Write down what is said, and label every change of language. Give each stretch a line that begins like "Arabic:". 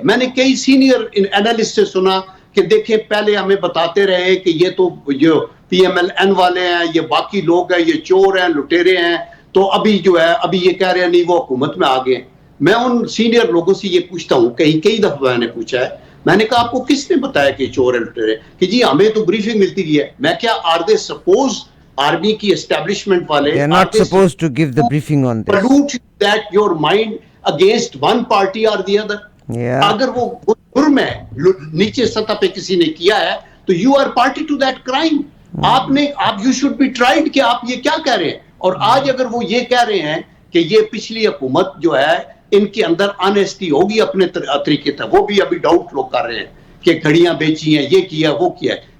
Urdu: میں نے کئی سینئر اینالسٹ سے سنا کہ دیکھیں پہلے ہمیں بتاتے رہے کہ یہ تو جو پی ایم ایل این والے ہیں، یہ باقی لوگ ہیں، یہ چور ہیں، لٹیرے ہیں، تو ابھی جو ہے ابھی یہ کہہ رہے ہیں نہیں وہ حکومت میں آ گئے. میں ان سینئر لوگوں سے یہ پوچھتا ہوں، کئی دفعہ میں نے پوچھا ہے، میں نے کہا آپ کو کس نے بتایا کہ چور ہے لٹیرے؟ کہ جی ہمیں تو بریفنگ ملتی رہی ہے. میں کیا
English: are they suppose
Urdu: آرمی کی اسٹیبلشمنٹ والے
English: They are not supposed to give the briefing on this. pollute that your mind against one party or the other. Yeah.
Urdu: اگر وہ جرم ہے نیچے سطح پہ کسی نے کیا ہے تو
English: You are party to that crime.
Urdu: آپ
English: you should be tried
Urdu: کہ آپ یہ کیا کہہ رہے ہیں. اور آج اگر وہ یہ کہہ رہے ہیں کہ یہ پچھلی حکومت جو ہے ان کے اندر آنیسٹی ہوگی اپنے طریقے تھا، وہ بھی ابھی ڈاؤٹ لوگ کر رہے ہیں کہ گھڑیاں بیچی ہیں، یہ کیا وہ کیا ہے.